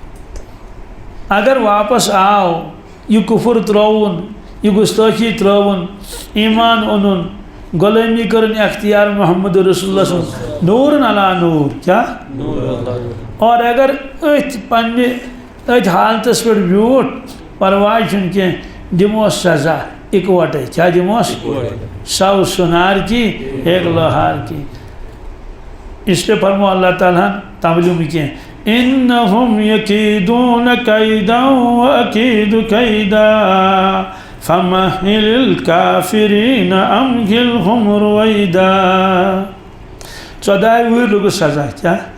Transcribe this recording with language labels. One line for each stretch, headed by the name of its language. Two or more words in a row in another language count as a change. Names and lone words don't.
Kashmiri: اگر واپس آو یہِ کُفُر ترٛووُن یہِ گُستٲخی ترٛٲوُن ایٖمان اوٚنُن غلٲمی کٔرٕن اختیار محمد رسول اللہ سُنٛد نوٗرن علا نوٗر کیٛاہ اور اگر أتھۍ پننہِ أتھۍ حالتس پٮ۪ٹھ بیوٗٹھ پرواے چھُنہٕ کینٛہہ دِموس سزا اِکوٹے کیٛاہ دِموس
Urdu: سو سُنار کی ایک لوہار کی اس لیے
Kashmiri: فرمو اللہ تعالیٰ ہن تعلیٖم کینٛہہ
Arabic: اِنَّهُمْ یَکیٖدُونَ کَیْدًا وَأَکیٖدُ کَیْدًا فَمَہِّلِ الْکَافِرِینَ أَمْہِلْهُمْ رُوَیْدًا
Kashmiri: 14 وُہٕرۍ لوٚگُس سزا کیٛاہ